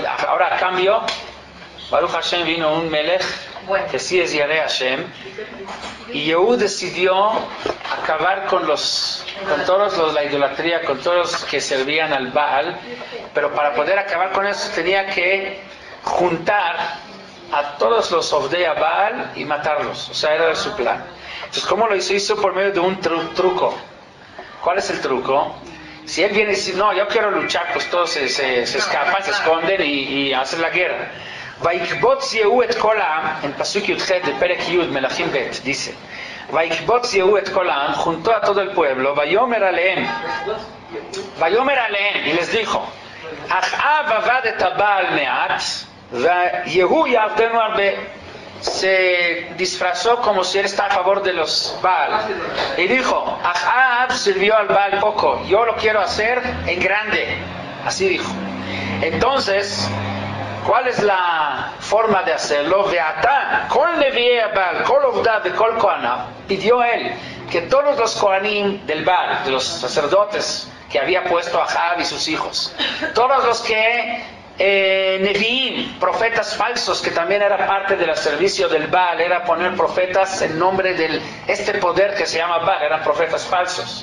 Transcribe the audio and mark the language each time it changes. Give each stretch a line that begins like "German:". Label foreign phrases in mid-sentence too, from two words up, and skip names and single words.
Spanish: Ahora, a cambio,
Hebrew: ברוך השם,
Spanish: vino un melech que sí es
Hebrew: ירא השם,
Spanish: y Yehú decidió acabar con todos la idolatría, con todos los que servían al Baal, pero para poder acabar con eso tenía que juntar a todos los
Hebrew: עובדי בעל
Spanish: y matarlos. O sea, era su plan. Entonces, ¿cómo lo hizo? Hizo por medio de un truco. ¿Cuál es el truco? Si él viene y dice, no, yo quiero luchar, pues todos se escapan, se esconden y hacen la guerra.
Hebrew: ויקבץ יהוא את כל העם, en פסוק י״ט de פרק י׳ מלכים ב, dice, ויקבץ יהוא את כל העם,
Spanish: juntó a todo el pueblo,
Hebrew: ויאמר אליהם,
Spanish: y les dijo,
Hebrew: אחאב עבד את בעל מעט יהוא יעבדנו הרבה.
Spanish: Se disfrazó como si él está a favor de los Baal y dijo, Ahab sirvió al Baal poco, yo lo quiero hacer en grande, así dijo. Entonces, ¿cuál es la forma de hacerlo?
Hebrew: ועתה, כל נביאי בעל, כל עבדיו וכל כהניו,
Spanish: pidió él que todos los kohanim del Baal, de los sacerdotes que había puesto Ahab y sus hijos, todos los que Nevi'im, profetas falsos, que también era parte del servicio del Baal, era poner profetas en nombre de este poder que se llama Baal, eran profetas falsos.